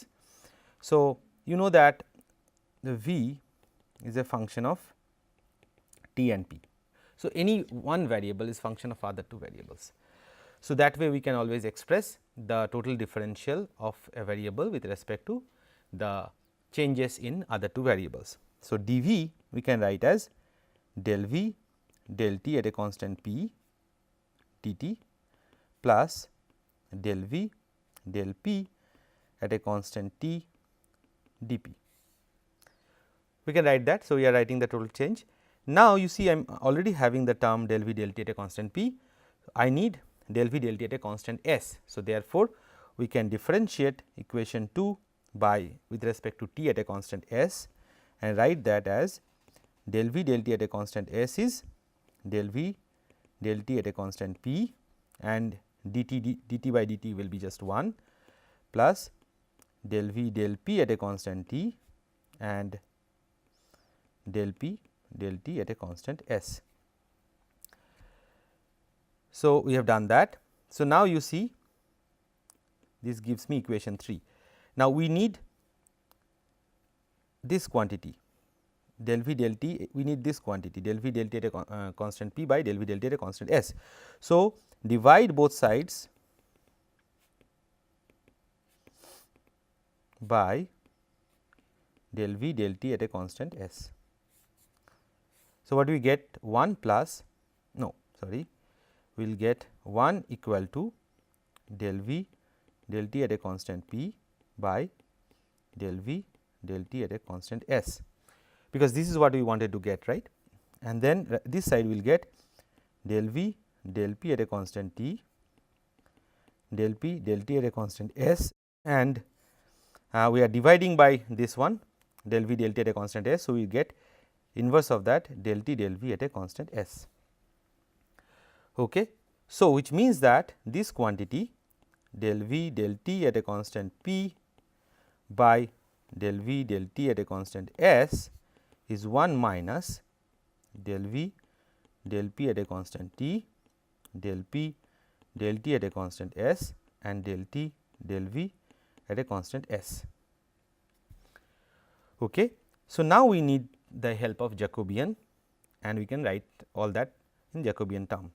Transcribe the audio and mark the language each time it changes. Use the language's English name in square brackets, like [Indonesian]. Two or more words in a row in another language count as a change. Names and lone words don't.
[English] So, you know that the V is a function of T and P. So, any one variable is function of other two variables. So, that way we can always express the total differential of a variable with respect to the changes in other two variables. So, dV we can write as del V del T at a constant P dt plus del V del P at a constant T dP. We can write that. So, we are writing the total change. Now, you see I am already having the term del V del T at a constant P. I need del V del T at a constant S. So, therefore, we can differentiate equation 2 by with respect to T at a constant S, and write that as del V del T at a constant S is del V del T at a constant P, and dt by dt will be just 1 plus del V del P at a constant T and del P del T at a constant S. So, we have done that. So, now you see this gives me equation 3. Now, we need this quantity del V del T, we need this quantity del V del T at a constant P by del V del T at a constant S. So, divide both sides by del V del T at a constant S. So, what we get 1 plus no sorry we will get 1 equal to del V del T at a constant P by del V del T at a constant S, because this is what we wanted to get, right. And then this side will get del V del P at a constant T del P del T at a constant S, and we are dividing by this one del V del T at a constant S. So, we get inverse of that del T del V at a constant S. Okay. So, which means that this quantity del V del T at a constant P by del V del T at a constant S is 1 minus del V del P at a constant T del P del T at a constant S and del T del V at a constant S. Okay. So, now we need the help of Jacobian and we can write all that in Jacobian term.